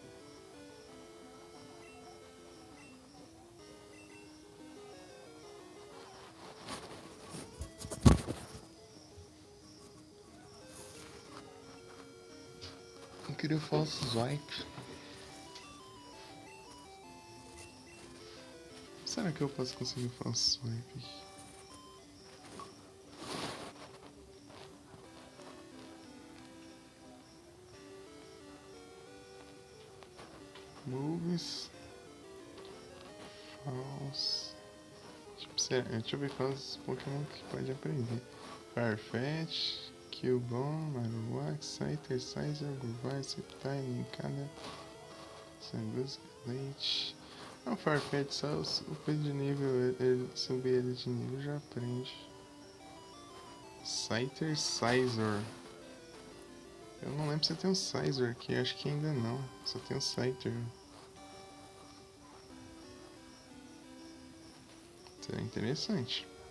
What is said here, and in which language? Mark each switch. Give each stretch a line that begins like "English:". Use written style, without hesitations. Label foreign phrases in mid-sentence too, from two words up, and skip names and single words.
Portuguese: Eu queria o falso swipe. Será que eu posso conseguir o falso swipe? Moves. False. Deixa eu ver quais Pokémon que pode aprender. Farfetch, Cubone, Marowak, Scyther, Sizer, Gurvai, Sceptile, Nincada, Sangus Leite. Não, Farfetch, só o coisa de nível, subir ele de nível já aprende. Scyther Scizor. Eu não lembro se tem um Scizor aqui, acho que ainda não. Só tem um Scyther. Será interessante.